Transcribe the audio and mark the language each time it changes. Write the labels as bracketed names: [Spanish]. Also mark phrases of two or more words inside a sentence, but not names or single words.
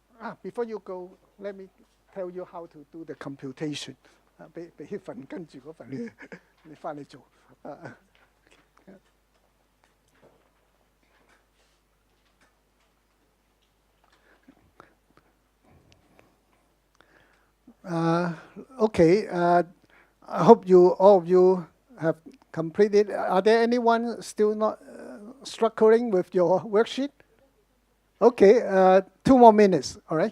[English] before you go, let me tell you how to do the computation. [Cantonese] 俾份跟住嗰份你翻嚟做。Okay. [English] I hope all of you have completed. Are there anyone still not struggling with your worksheet? Okay. 2 more minutes. All right.